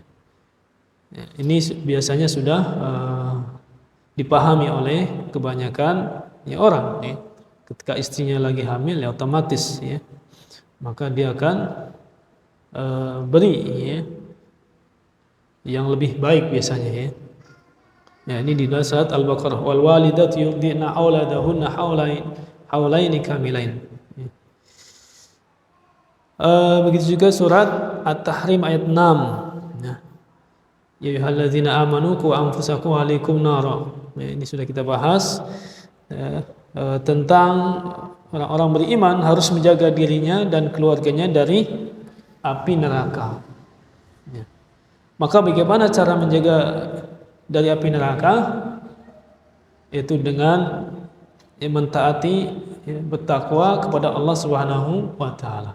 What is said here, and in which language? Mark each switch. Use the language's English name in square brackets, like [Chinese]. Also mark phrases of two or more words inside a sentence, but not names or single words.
[Indonesian] Ya, ini biasanya sudah dipahami oleh kebanyakan ya orang, ya. Ketika istrinya lagi hamil, ya otomatis, ya, maka dia akan beri, ya, yang lebih baik biasanya, ya. Ya, ini di dalam surat Al-Baqarah, [Arabic] والوالدات يرضعن أولادهن حولين كاملين. [Indonesian] Begitu juga surat At-Tahrim ayat 6. [Arabic] يا، يا أيها الذين آمنوا قوا أنفسكم وأهليكم نارا. [Indonesian] Ya, ini sudah kita bahas, tentang orang-orang beriman harus menjaga dirinya dan keluarganya dari api neraka. Ya. Maka bagaimana cara menjaga dari api neraka? Yaitu dengan mentaati, ya, bertakwa kepada Allah [Arabic] سبحانه وتعالى.